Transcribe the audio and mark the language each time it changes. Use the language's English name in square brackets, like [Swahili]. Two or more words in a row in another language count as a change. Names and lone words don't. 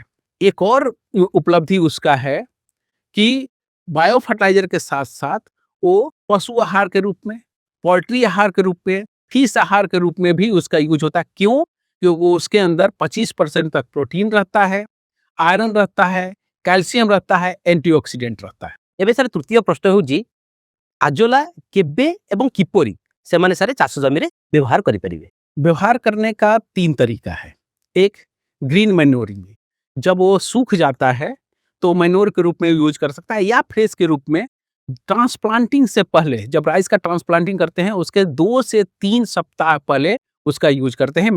[Hindi] एक और उपलब्धि उसका है कि [English] bio fertilizer [Hindi] के साथ साथ वो पशु आहार के रूप में, पोल्ट्री आहार के रूप में फीस आहार के रूप में भी उसका यूज होता है। क्यों? क्योंकि वो उसके अंदर 25% तक प्रोटीन रहता है, आयरन रहता है, कैल्शियम रहता है, एंटीऑक्सीडेंट रहता है। [Odia] ଏବେ ସାର୍ ତୃତୀୟ ପ୍ରଶ୍ନ ହେଉଛି ଆଜୋଲା କେବେ ଏବଂ କିପରି ସେମାନେ ସାର୍ ଚାଷ ଜମିରେ ବ୍ୟବହାର କରିପାରିବେ? [Hindi] व्यवहार करने का 3 तरीका है। एक, [English] green manuring, [Hindi] जब वो सूख जाता है तो मैन्योर के रूप में यूज कर सकता है, या फ्रेश के रूप में ट्रांसप्लांटिंग से पहले, जब राइस का ट्रांसप्लांटिंग करते हैं उसके 2 से 3 सप्ताह पहले उसका यूज करते हैं।